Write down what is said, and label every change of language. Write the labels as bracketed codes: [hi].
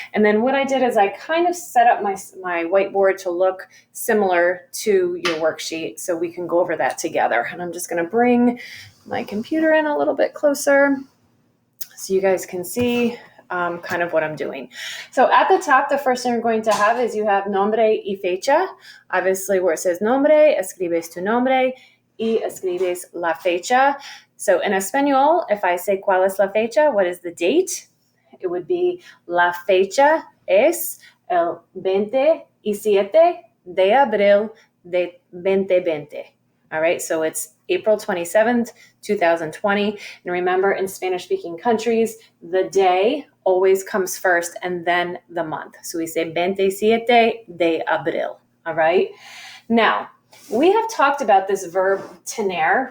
[en] And then what I did is I kind of set up my whiteboard to look similar to your worksheet so we can go over that together. And I'm just going to bring my computer in a little bit closer so you guys can see kind of what I'm doing. So at the top, the first thing you're going to have is you have nombre y fecha. [es] Obviously, where it says nombre, escribes tu nombre y escribes la fecha. [en] So in Espanol, if I say cuál es la fecha, what is the date? [es] It would be la fecha es el 27 de abril de 2020. [en] All right, so it's April 27th, 2020. And remember, in Spanish-speaking countries, the day always comes first and then the month. So we say 27 de abril. All right. Now, we have talked about this verb tener.